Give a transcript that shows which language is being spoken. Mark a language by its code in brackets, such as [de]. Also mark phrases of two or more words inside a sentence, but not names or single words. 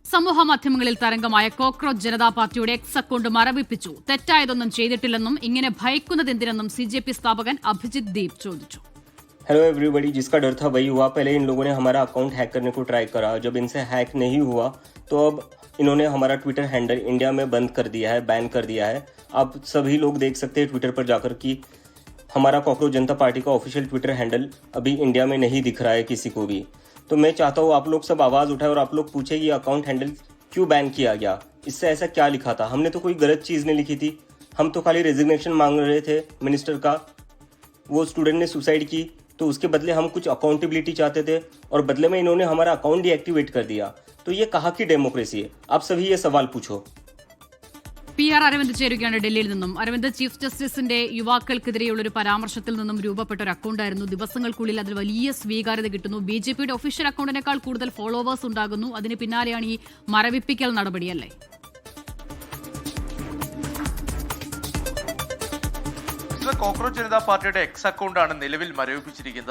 [ml] സമൂഹ മാധ്യമങ്ങളിൽ തരംഗമായ കോക്രോച്ച് ജനതാ പാർട്ടിയുടെ എക്സ് അക്കൗണ്ട് മരവിപ്പിച്ചു. തെറ്റായതൊന്നും ചെയ്തിട്ടില്ലെന്നും ഇങ്ങനെ ഭയക്കുന്നതെന്തിനെന്നും CJP സ്ഥാപകൻ അഭിജിത് ദീപ് ചോദിച്ചു. [en] Hello everybody, [hi] जिसका डर था वही हुआ। पहले इन लोगों ने हमारा अकाउंट हैक करने को ट्राई करा। जब इनसे हैक नहीं हुआ तो अब इन्होंने हमारा [en] Twitter handle [hi] इंडिया में बंद कर दिया है, बैन कर दिया है। अब सभी लोग देख सकते हैं ट्विटर पर जाकर कि हमारा कॉकरोच जनता पार्टी का [en] official Twitter handle [hi] अभी इंडिया में नहीं दिख रहा है किसी को भी। तो मैं चाहता हूँ आप लोग सब आवाज़ उठाए और आप लोग पूछे ये [en] account handle [hi] क्यों बैन किया गया, इससे ऐसा क्या लिखा था। हमने तो कोई गलत चीज़ नहीं लिखी थी, हम तो खाली रेजिग्नेशन मांग रहे थे मिनिस्टर का। वो स्टूडेंट ने सुसाइड की तो उसके बदले हम कुछ अकाउंटेबिलिटी चाहते थे और बदले में इन्होंने हमारा अकाउंट डीएक्टिवेट कर दिया। तो ये कहाँ की डेमोक्रेसी है? आप सभी ये सवाल पूछो। [ml] PR അരവിന്ദ് ചേരുകയാണ് ഡൽഹിയിൽ നിന്നും. അരവിന്ദ്, ചീഫ് ജസ്റ്റിസിന്റെ യുവാക്കൾക്കെതിരെയുള്ളൊരു പരാമർശത്തിൽ നിന്നും രൂപപ്പെട്ട ഒരു അക്കൗണ്ടായിരുന്നു. ദിവസങ്ങൾക്കുള്ളിൽ അതിൽ വലിയ സ്വീകാര്യത കിട്ടുന്നു. BJPയുടെ ഒഫീഷ്യൽ അക്കൗണ്ടിനേക്കാൾ കൂടുതൽ ഫോളോവേഴ്സ് ഉണ്ടാകുന്നു. അതിന് പിന്നാലെയാണ് ഈ മരവിപ്പിക്കൽ നടപടിയല്ലേ? കോക്രോച്ച് ജനതാ പാർട്ടിയുടെ എക്സ് അക്കൗണ്ടാണ് നിലവിൽ മരവിപ്പിച്ചിരിക്കുന്നത്.